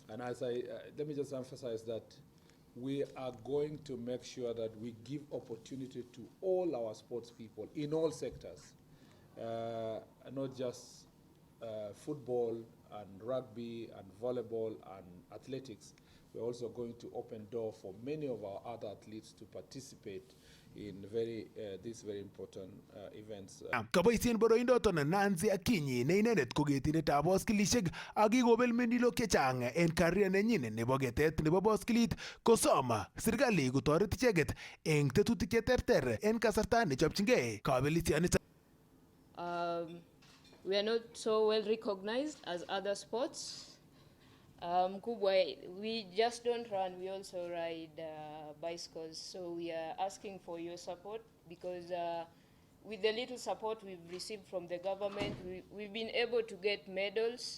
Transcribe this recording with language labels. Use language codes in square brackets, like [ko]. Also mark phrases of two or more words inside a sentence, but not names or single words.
[en] And as let me just emphasize that we are going to make sure that we give opportunity to all our sports people in all sectors, not just football and rugby and volleyball and athletics. We're also going to open door for many of our other athletes to participate in these very important events. [kln] Kaboisien boroindoton Nancy Akinyi ne inendet ko ketindetab boskilishek ak kikobel menilok chechang en career nenyin nebo ketet nebo boskilit kosom serikali kotoret icheket eng tetutik cheterter en kasarta nechopchingei kabelisioniton. [en] We are not so well recognized as other sports. Kubwa, we just don't run, we also ride bicycles. So we are asking for your support because with the little support we've received from the government, we've been able to get medals.